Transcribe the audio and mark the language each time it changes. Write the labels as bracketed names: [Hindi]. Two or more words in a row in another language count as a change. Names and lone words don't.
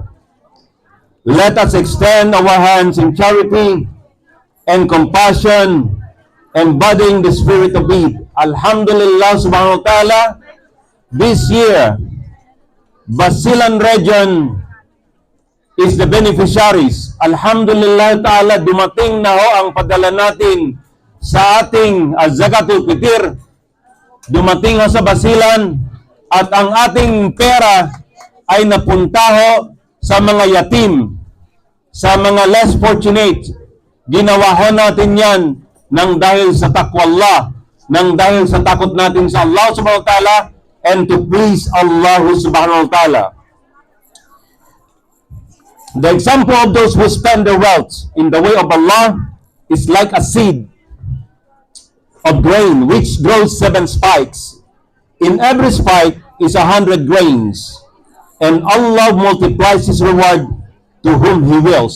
[English] Let us extend our hands in charity and compassion, embodying the spirit of Eid. [Arabic] الحمد لله سبحانه وتعالى, [English] this year, Basilan region is the beneficiaries. [Arabic] الحمد لله تعالى, [Filipino] dumating na ho ang padala natin sa ating Zakatul Fitr. Dumating ho sa Basilan at ang ating pera ay napunta ho sa mga yatim, sa mga [English] less fortunate. [Filipino] Ginawa ho natin yan nang dahil sa [Arabic] تقوى الله, [Filipino] nang dahil sa takot natin sa Allah [Arabic] سبحانه وتعالى, [English] and to please Allah [Arabic] سبحانه وتعالى. [English] The example of those who spend their wealth in the way of Allah is like a seed of grain which grows 7 spikes. In every spike is 100 grains, and Allah multiplies His reward to whom He wills.